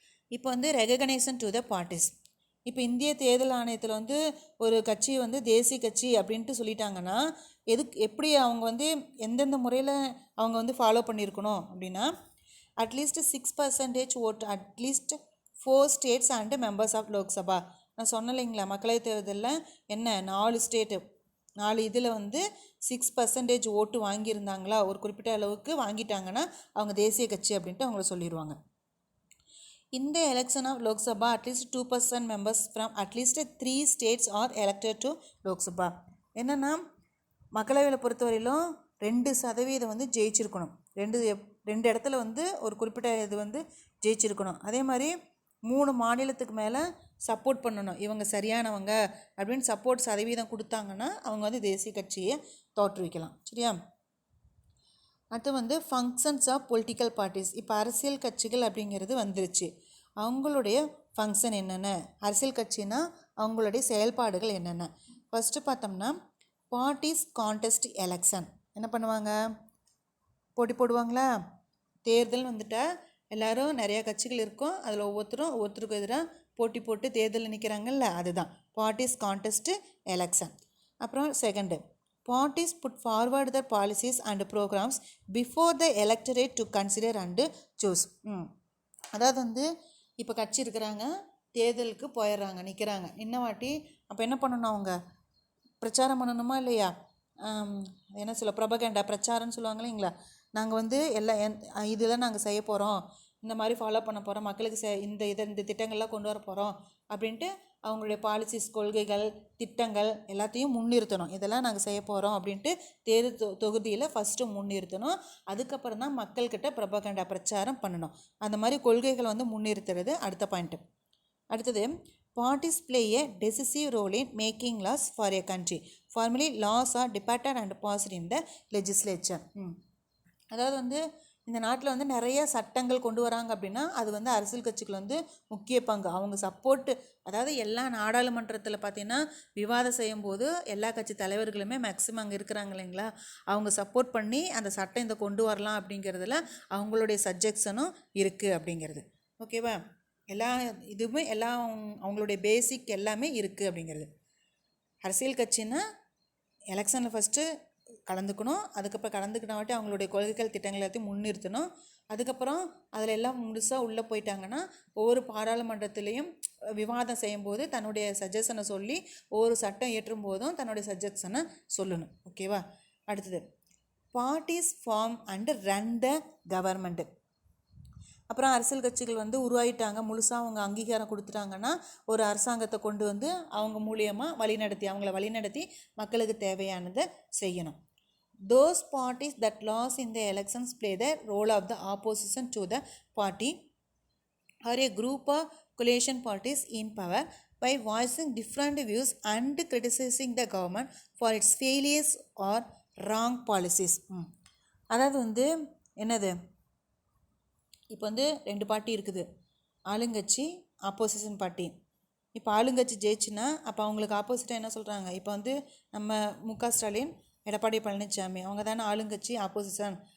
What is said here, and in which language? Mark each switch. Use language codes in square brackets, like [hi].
[ta] இப்போ வந்து [en] Recognisation to the parties. [ta] இப்போ இந்திய தேர்தல் ஆணையத்தில் வந்து ஒரு கட்சி வந்து தேசிய கட்சி அப்படின்ட்டு சொல்லிட்டாங்கன்னா எப்படி அவங்க வந்து எந்தெந்த முறையில் அவங்க வந்து ஃபாலோ பண்ணியிருக்கணும் அப்படின்னா அட்லீஸ்ட் 6% ஓட்டு, [en] At least 4 states and members of Lok Sabha. [ta] நான் சொன்னேன் இல்லைங்களா, மக்களவைத் தேர்தலில் என்ன 4 ஸ்டேட்டு 4 இதில் வந்து 6% ஓட்டு வாங்கியிருந்தாங்களா, ஒரு குறிப்பிட்ட அளவுக்கு வாங்கிட்டாங்கன்னா அவங்க தேசிய கட்சி அப்படின்ட்டு அவங்கள சொல்லிடுவாங்க. [en] In the election of Lok Sabha, at least 2% members from at least 3 states are elected to Lok Sabha. [ta] என்னென்னா மக்களவையில் பொறுத்தவரையிலும் 2% வந்து ஜெயிச்சிருக்கணும். ரெண்டு இடத்துல வந்து ஒரு குறிப்பிட்ட இது வந்து ஜெயிச்சிருக்கணும். அதே மாதிரி 3 மாநிலத்துக்கு மேலே சப்போர்ட் பண்ணணும், இவங்க சரியானவங்க அப்படின்னு சப்போர்ட் சதவீதம் கொடுத்தாங்கன்னா அவங்க வந்து தேசிய கட்சியை தோற்றுவிக்கலாம். சரியா? அடுத்து வந்து [en] Functions of political parties. [ta] இப்போ அரசியல் கட்சிகள் அப்படிங்கிறது வந்துருச்சு. அவங்களுடைய ஃபங்க்ஷன் என்னென்ன, அரசியல் கட்சினா அவங்களுடைய செயல்பாடுகள் என்னென்ன. ஃபஸ்ட்டு பார்த்தோம்னா [en] Parties contest election. [ta] என்ன பண்ணுவாங்க? போட்டி போடுவாங்களா? தேர்தல் வந்துட்டால் எல்லோரும் நிறையா கட்சிகள் இருக்கும், அதில் ஒவ்வொருத்தருக்கும் எதிராக போட்டி போட்டு தேர்தலில் நிற்கிறாங்கல்ல, அதுதான் [en] Parties contest election. [ta] அப்புறம் second, [en] parties put forward their policies and programs before the electorate to consider and choose. [ta] அதாவது வந்து இப்போ கட்சி இருக்கிறாங்க, தேர்தலுக்கு போயிடுறாங்க, நிற்கிறாங்க, இன்ன வாட்டி அப்போ என்ன பண்ணணும், அவங்க பிரச்சாரம் பண்ணணுமா இல்லையா? என்ன சொல்ல ப்ரொபகண்டா பிரச்சாரம்னு சொல்லுவாங்க இல்லைங்களா. நாங்கள் வந்து இதெல்லாம் நாங்கள் செய்ய போகிறோம், இந்த மாதிரி ஃபாலோ பண்ண போகிறோம், மக்களுக்கு இந்த திட்டங்கள்லாம் கொண்டு வர போகிறோம் அப்படின்ட்டு அவங்களுடைய பாலிசிஸ், கொள்கைகள், திட்டங்கள் எல்லாத்தையும் முன்னிறுத்தணும். இதெல்லாம் நாங்கள் செய்ய போகிறோம் அப்படின்ட்டு தொகுதியில் ஃபஸ்ட்டு முன்னிறுத்தணும். அதுக்கப்புறம் தான் மக்கள்கிட்ட ப்ரொபகண்டா பிரச்சாரம் பண்ணணும். அந்த மாதிரி கொள்கைகளை வந்து முன்னிறுத்துறது அடுத்த பாயிண்ட்டு. அடுத்தது, [en] parties play a decisive role in making laws for a country. Formally, laws are debated and passed in the legislature. [ta] அதாவது வந்து இந்த நாட்டில் வந்து நிறைய சட்டங்கள் கொண்டு வராங்க அப்படின்னா அது வந்து அரசியல் கட்சிகள் வந்து முக்கிய பங்கு. அவங்க சப்போர்ட்டு, அதாவது எல்லா நாடாளுமன்றத்தில் பார்த்திங்கன்னா விவாதம் செய்யும்போது எல்லா கட்சி தலைவர்களுமே மேக்ஸிமம் அங்கே இருக்கிறாங்க இல்லைங்களா, அவங்க சப்போர்ட் பண்ணி அந்த சட்டம் இந்த கொண்டு வரலாம் அப்படிங்கிறதுல அவங்களுடைய சஜெக்ஷனும் இருக்குது அப்படிங்கிறது. ஓகேவா, இதுவுமே அவங்களுடைய பேசிக் எல்லாமே இருக்குது அப்படிங்கிறது. அரசியல் கட்சின்னா எலெக்ஷனில் ஃபஸ்ட்டு கலந்துக்கணும், அதுக்கப்புறம் கலந்துக்கினாவட்டி அவங்களுடைய கொள்கைகள், திட்டங்கள் எல்லாத்தையும் முன்னிறுத்தணும். அதுக்கப்புறம் அதில் எல்லாம் முழுசாக உள்ளே போயிட்டாங்கன்னா ஒவ்வொரு பாராளுமன்றத்திலையும் விவாதம் செய்யும்போது தன்னுடைய சஜஷனை சொல்லி ஒவ்வொரு சட்டம் இயற்றும் போதும் தன்னுடைய சஜஷனை சொல்லணும். ஓகேவா. அடுத்தது, [en] Parties form and run the government. [ta] அப்புறம் அரசியல் கட்சிகள் வந்து உருவாயிட்டாங்க, முழுசாக அவங்க அங்கீகாரம் கொடுத்துட்டாங்கன்னா ஒரு அரசாங்கத்தை கொண்டு வந்து அவங்க மூலியமாக அவங்கள வழிநடத்தி மக்களுக்கு தேவையானதை செய்யணும். [en] Those parties that lost in the elections play the role of the opposition to the party or a group of coalition parties in power by voicing different views and criticizing the government for its failures or wrong policies. [ta] அதாவது வந்து என்னது, இப்போ வந்து 2 party இருக்குது, ஆளுங்கட்சி, opposition party. இப்போ ஆளுங்கட்சி ஜெயிச்சுன்னா அப்போ அவங்களுக்கு ஆப்போசிட்டாக என்ன சொல்கிறாங்க, இப்போ வந்து நம்ம முக ஸ்டாலின், எடப்பாடி பழனிசாமி அவங்க தானே ஆளுங்கட்சி, ஆப்போசிஷன்.